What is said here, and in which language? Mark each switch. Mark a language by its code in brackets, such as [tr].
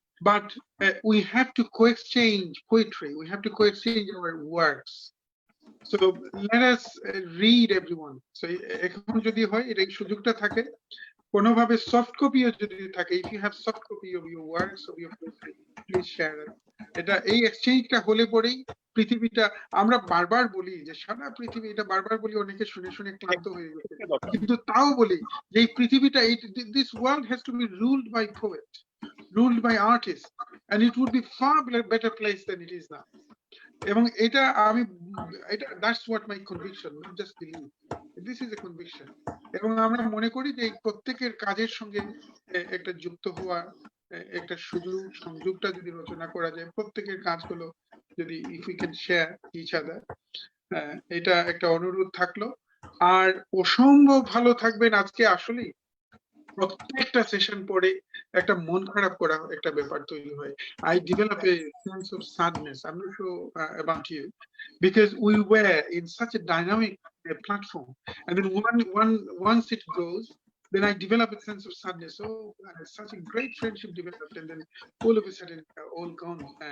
[en] But we have to co-exchange poetry. We have to co-exchange our works. So let us read everyone. So [bn] এখন যদি হয় এটা সুযোগটা থাকে, কোনোভাবে সফট কপিও যদি থাকে, [en] if you have soft copy of your works, of your poetry, please share it. [bn] এটা এই এক্সচেঞ্জটা হলে পরেই পৃথিবীটা, আমরা বারবার বলি যে সারা পৃথিবী, এটা বারবার বলি, অনেকে শুনে শুনে ক্লান্ত হয়ে গেছে, কিন্তু তাও বলি যে এই পৃথিবীটা, [en] this world has to be ruled by poet, ruled by artists, and it would be far better place than it is now. [bn] এবং এটা আমি, [en] that's what my conviction, not just belief, this is a conviction. [bn] এবং আমরা মনে করি যে প্রত্যেকের কাজের সঙ্গে একটা যুক্ত হওয়া, একটা সংযোগটা যদি রচনা করা যায়, প্রত্যেকের কাজগুলো যদি [en] if we can share each other, [bn] এটা একটা অনুরোধ থাকলো। আর অসম্ভব ভালো থাকবেন। আজকে আসলে প্রত্যেকটা সেশন পরে একটা মন খারাপ করা একটা ব্যাপার তৈরি হয়। [en] I develop a sense of sadness. I'm not sure about you, because we were in such a dynamic platform, and then once it goes, then I develop a sense of sadness. Oh, such a great friendship developed, and then all of a sudden all gone.